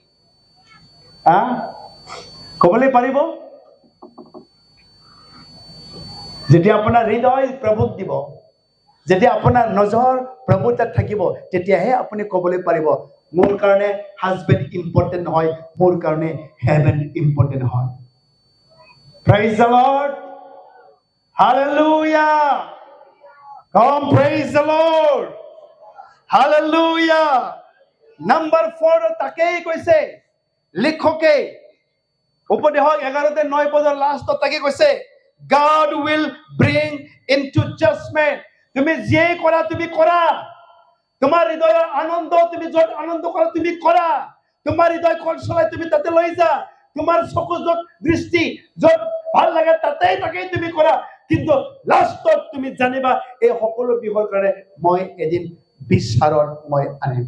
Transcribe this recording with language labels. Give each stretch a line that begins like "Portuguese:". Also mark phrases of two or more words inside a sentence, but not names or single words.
Assamese: ক'বলৈ পাৰিব যেতিয়া আপোনাৰ হৃদয় প্ৰভুক দিব যেতিয়া আপোনাৰ নজৰ প্ৰভু তাত থাকিব তেতিয়াহে আপুনি ক'বলৈ পাৰিব মোৰ কাৰণে
English: husband important
Assamese: নহয় মোৰ কাৰণে
English: heaven important
Assamese: হয়
English: praise the Lord hallelujah come praise the Lord hallelujah
Assamese: number 4 তাকেই কৈছে লিখকে উপদেশ 11:9 পদৰ লাষ্টত তাকে কৈছে
English: God will bring into judgment
Assamese: তুমি যিয়ে কৰা তুমি কৰা, তোমাৰ হৃদয়ৰ আনন্দ তুমি য'ত আনন্দ কৰা তুমি কৰা, তোমাৰ হৃদয় কল চলাই তুমি তাতে লৈ যা, তোমাৰ চকু য'ত দৃষ্টি য'ত ভাল লাগে তাকেই তুমি কৰা, কিন্তু লাষ্টত তুমি জানিবা এই সকলো বিষয়ৰ কাৰণে মই এদিন বিচাৰত মই আনিম।